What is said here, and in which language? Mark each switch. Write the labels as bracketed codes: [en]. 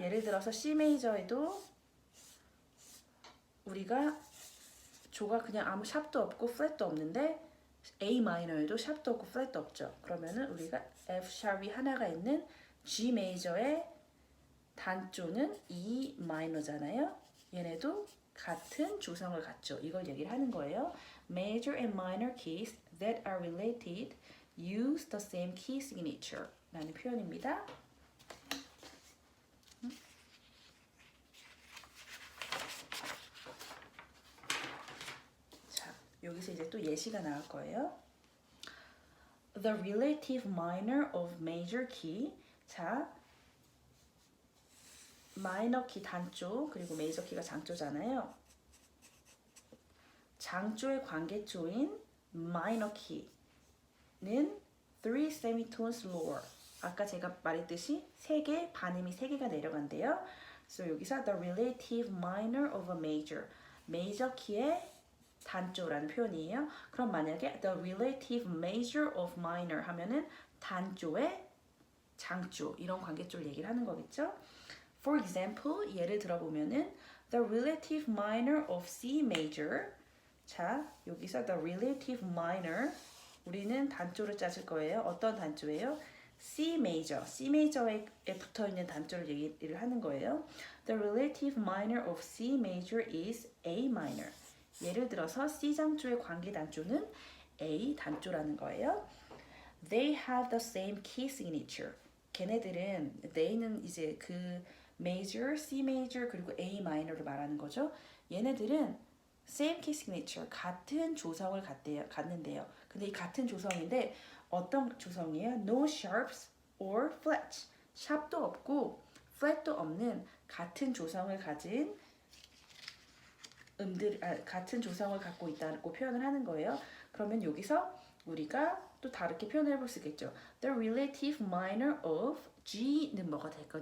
[ko] 예를 들어서 C 메이저에도 우리가 조가 그냥 아무 샵도 없고 플랫도 없는데 A 마이너에도 샵도 없고 플랫도 없죠. 그러면은 우리가 F 샵이 하나가 있는 G 메이저의 단조는 E 마이너잖아요. 얘네도 같은 조성을 갖죠. 이걸 얘기를 하는 거예요. [en] Major and minor keys that are related use the same key signature [ko] 라는 표현입니다. 자, 여기서 이제 또 예시가 나올 거예요. [en] The relative minor of major key. [ko] 자, 마이너 키 단조 그리고 메이저 키가 장조잖아요. 장조의 관계조인 마이너 키는 [en] 3 semitones lower. [ko] 아까 제가 말했듯이 3개, 반음이 3개가 내려간대요. 그래서 여기서 [en] the relative minor of a major. [ko] 메이저 키의 단조라는 표현이에요. 그럼 만약에 [en] the relative major of minor [ko] 하면은 단조의 장조 이런 관계조를 얘기를 하는 거겠죠. [en] For example, [ko] 예를 들어보면은 [en] the relative minor of C major. [ko] 자, 여기서 [en] the relative minor [ko] 우리는 단조를 짜줄 거예요. 어떤 단조예요? C major. C major에 붙어 있는 단조를 얘기를 하는 거예요. [en] The relative minor of C major is A minor. [ko] 예를 들어서 C 장조의 관계 단조는 A 단조라는 거예요. [en] They have the same key signature. [ko] 걔네들은 they는 이제 그 major, C major 그리고 A minor를 말하는 거죠. 얘네들은 [en] same key signature [ko] 같은 조성을 갖는데요. 근데 이 같은 조성인데 어떤 조성이에요? [en] No sharps or flats. [ko] 샵도 없고 flat도 없는 같은 조성을 가진 같은 조성을 갖고 있다고 표현을 하는 거예요. 그러면 여기서 우리가 또 다르게 표현해 볼 수 있겠죠. [en] The relative minor of G는 [ko] 뭐가 될까요?